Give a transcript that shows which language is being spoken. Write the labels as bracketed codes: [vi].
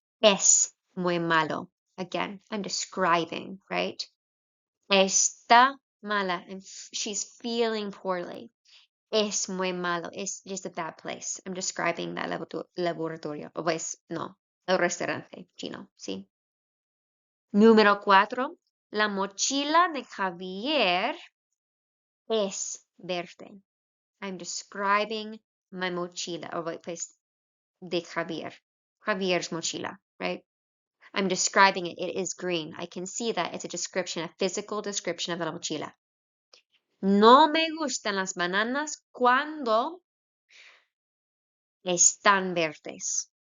[es] Es muy malo. [en] Again, I'm describing, right? [es] Está mala, [en] and she's feeling poorly. [es] Es muy malo. [en] It's just a bad place. I'm describing that laboratorio. [es] O pues, no, el restaurante chino, ¿sí? Número 4. La mochila de Javier es verde. [en] I'm describing my mochila, or [es] pues, de Javier. [en] Javier's mochila, right? I'm describing it. It is green. I can see that it's a description, a physical description of la mochila. [es] No me gustan las bananas cuando están verdes.